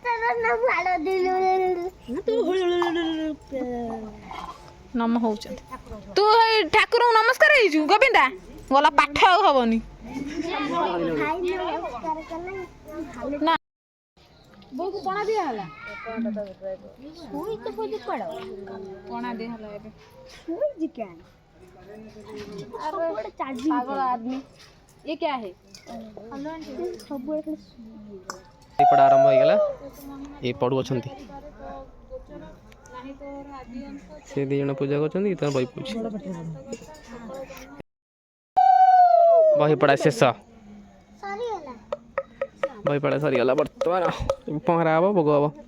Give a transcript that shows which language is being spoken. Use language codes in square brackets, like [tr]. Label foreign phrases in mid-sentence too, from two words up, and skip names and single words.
[or] ନମ ହଉଛନ୍ତି ତୁ ଏଇ ଠାକୁରଙ୍କୁ ନମସ୍କାର ହେଇଛୁ ଗୋବିନ୍ଦା ଗଲା ପାଠ ଆଉ ହବନି ନା ବୋଉକୁ ପଣା ଦିଆ ହେଲା ପଣା ଦିଆ ହେଲା ଏବେ [hi] पागल आदमी ये क्या है [or] ଏପଟେ ଆରମ୍ଭ ହେଇଗଲା ଏ ପଡ଼ୁ ଅଛନ୍ତି ସେ ଦୁଇ ଜଣ ପୂଜା କରୁଛନ୍ତି ତାର ବହି ପଡ଼ୁଛି ବହି ପଢ଼ା ଶେଷ ବହି ପଢ଼ା ସରିଗଲା ବର୍ତ୍ତମାନ ପହଁରା ହବ ଭୋଗ ହବ